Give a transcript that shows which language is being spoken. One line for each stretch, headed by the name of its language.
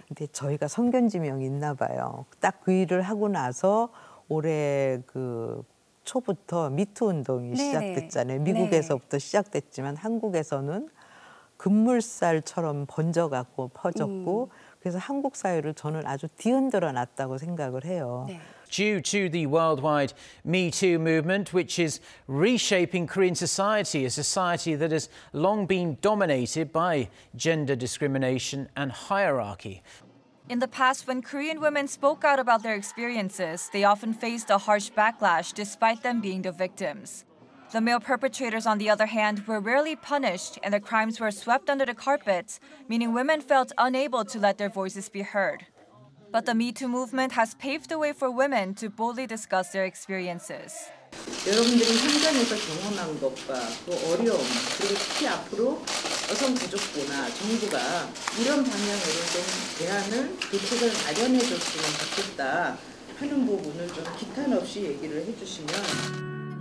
Korean: 근데 저희가 성견지명이 있나 봐요. 딱 그 일을 하고 나서 올해 그 초부터 미투 운동이 네네. 시작됐잖아요. 미국에서부터 시작됐지만 한국에서는 급물살처럼 번져갖고 퍼졌고 그래서 한국 사회를 저는 아주 뒤흔들어 놨다고 생각을 해요. 네.
English: Due to the worldwide Me Too movement, which is reshaping Korean society, a society that has long been dominated by gender discrimination and hierarchy. In the past, when Korean women spoke out about their experiences, they often faced a harsh backlash despite them being the victims. The male perpetrators, on the other hand, were rarely punished and their crimes were swept under the carpet, meaning women felt unable to let their voices be heard. But the Me Too movement has paved the way for women to boldly discuss their experiences.
Korean: 여러분들이 현장에서 경험한 것과 그 어려움 그리고 특히 앞으로 여성가족부나 정부가 이런 방향으로 좀 대안을 대책을 마련해 줬으면 좋겠다 하는 부분을 좀 기탄 없이 얘기를 해주시면